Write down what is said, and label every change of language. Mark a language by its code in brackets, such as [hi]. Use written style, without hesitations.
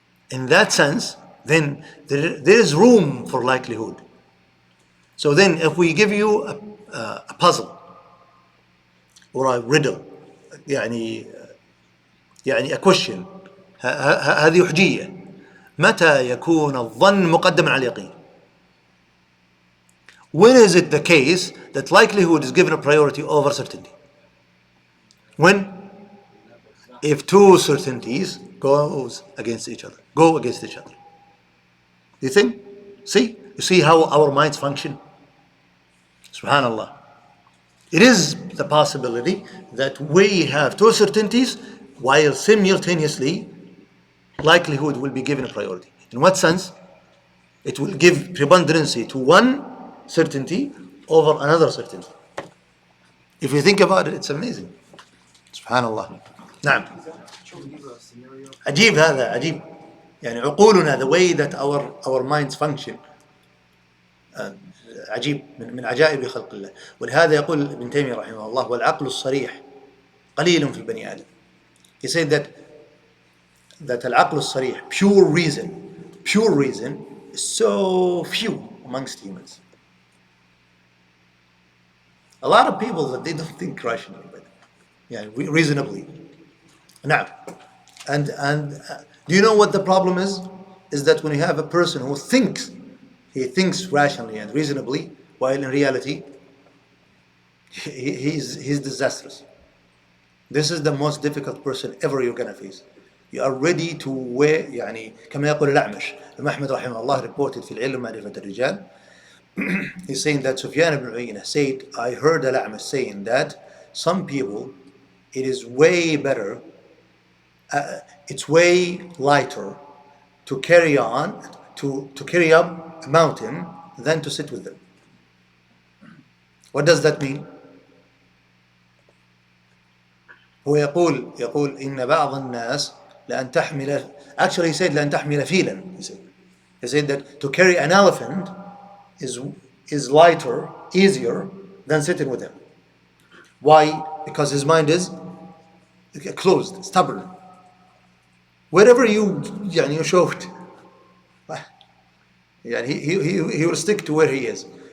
[en] In that sense, then there is room for likelihood. So then if we give you a puzzle or a riddle, يعني a question, [ar] هذه حجية. متى يكون الظن مقدما على اليقين? [en] When is it the case that likelihood is given a priority over certainty? When? If two certainties go against each other. Do you think? You see how our minds function? Subhanallah. It is the possibility that we have two certainties while simultaneously likelihood will be given a priority. In what sense? It will give preponderancy to one certainty over another certainty. If you think about it, it's amazing. [ar] Subhanallah. نعم. عجيب هذا عجيب. يعني عقولنا, [en] the way that our minds function, [ar] عجيب من عجائب خلق الله. ولهذا يقول ابن تيمية رحمه الله: والعقل الصريح قليل في البني آدم. [en] He said that العقل الصريح, pure reason is so few amongst humans. A lot of people that they don't think rationally, but reasonably. Now, and do you know what the problem is? Is that when you have a person who thinks rationally and reasonably, while in reality he's disastrous. This is the most difficult person ever you're gonna face. You are ready to wear, [ar] كما يقول الأعمش. أحمد رحمه الله reported في العلم معرفة الرجال. [en] He's saying that Sufyan ibn Uyayna said, I heard Al-A'mash saying that some people, it is way better, it's way lighter to carry up a mountain than to sit with them. What does that mean? [ar] هو يقول إن بعض الناس لأن تحمل, [en] actually he said [ar] لأن تحمل فيلا. [en] He said that to carry an elephant is lighter, easier than sitting with him. Why? Because his mind is closed, stubborn. Wherever you show it, he will stick to where he is.